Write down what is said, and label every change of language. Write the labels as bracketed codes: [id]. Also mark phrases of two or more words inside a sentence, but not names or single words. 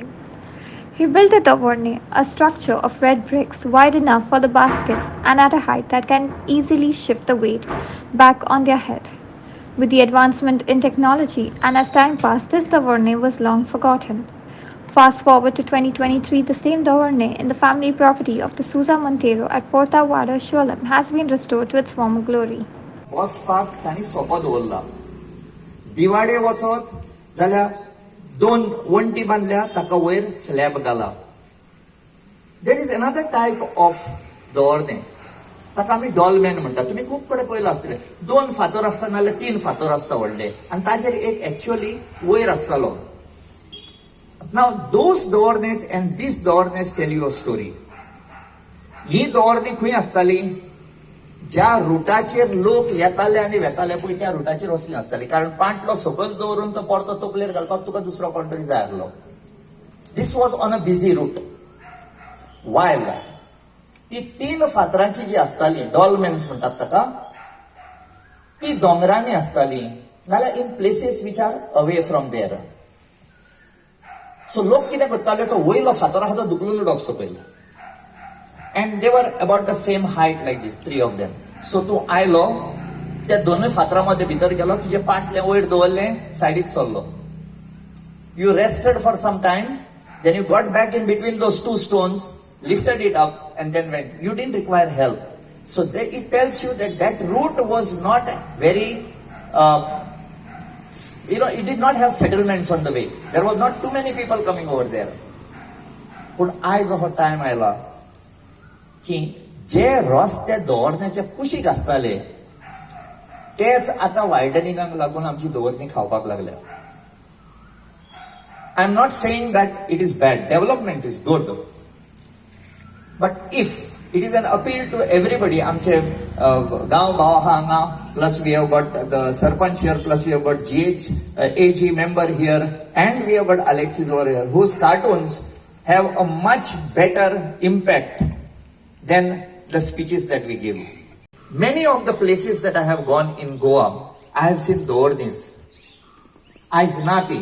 [en] He built a Dawarne, a structure of red bricks wide enough for the baskets and at a height that can easily shift the weight back on their head. With the advancement in technology and as time passed, this Dawarne was long forgotten. Fast forward to 2023, the same Dawarne in the family property of the Souza Montero at Porta Vada, Shiolim has been restored to its former glory. [kok] वचपाक तांणी सोपो दवरला. दिवाडे वचत जाल्यार 2 वंटी बांधल्या ताका वयर स्लॅब घाला. [en] There is another type of Dawarne. [kok] ताका आमी डॉलमॅन म्हणटा. तुमी खूब कडेन पळयलां आसतलें 2 फातर आसता नाल्यार 3 फातर आसता व्हडले आनी ताजेर एक एक्चुअली वयर आसतालो. [en] Now those Dawarnes and these Dawarnes tell you a story. [kok] ही दवरणी खंय आसताली? ज्या रुटाचेर लोक येताले आनी वेताले पळय त्या रुटाचेर वचले आसताले. कारण पांटलो सकयल दवरून तो परतो तकलेर घालपाक तुका दुसरो कोण तरी जाय आसलो. [en] This was on a busy route. [kok] वायल ती 3 फातरांची जी आसताली डॉलमेन्स म्हणटात ताका, ती दोंगरांनी आसताली नाल्यार [en] in places which are away from there. [kok] सो लोक कितें करताले, तो वयलो फातर आहा तो दुखलून उडोवप सकयल. [en] And they were about the same height like this, 3 of them. [kok] So तू आयलो, त्या 2 फातरांमध्ये भितर गेलो, तुझे पाटले वयर दवरले, सायडीक सरलो. [en] You rested for some time, then you got back in between those 2 stones, lifted it up, and then went. You didn't require help. So it tells you that that route was not very, it did not have settlements on the way. There was not too many people coming over there. [kok] But आयज हो टायम आयला की जे रस्ते दवरण्याचे कुशीक आसताले तेच आता वायडनिंगाक लागून आमची दवरणी खावपाक लागल्या. [en] I am not saying that it is bad. Development is good. But if it is an appeal to everybody. [kok] आमचे गांव भाव आहा हांगा, [en] plus we have got the sarpanch here, plus we have got AG member here, and we have got Alexis over here, whose cartoons have a much better impact than the speeches that we give. Many of the places that I have gone in Goa, I have seen Dornis, Aiznati.